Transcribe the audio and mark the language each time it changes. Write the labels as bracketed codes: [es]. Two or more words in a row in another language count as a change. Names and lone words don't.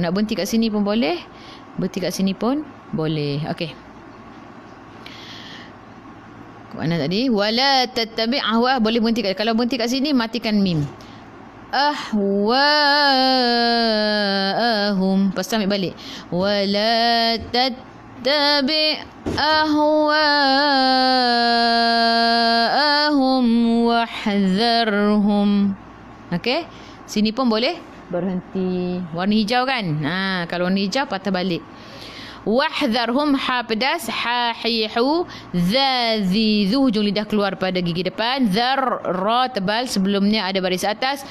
[ms] Nak berhenti kat sini pun boleh, berhenti kat sini pun boleh. Okey. Mana tadi? [ar] ولا تتبع أهواء, [ms] boleh berhenti kat, kalau berhenti kat sini matikan mim. Ahwa'ahum. Lepas tu ambil balik. [ar] ولا تتبع أهواءهم واحذرهم. [ms] Okey? Sini pun boleh berhenti. Warna hijau kan? Kalau warna hijau patah balik. Wahdharhum ha pedas, ha hihu, dha dhu hujung lidah keluar pada gigi depan, dhar ra tebal sebelumnya ada baris atas.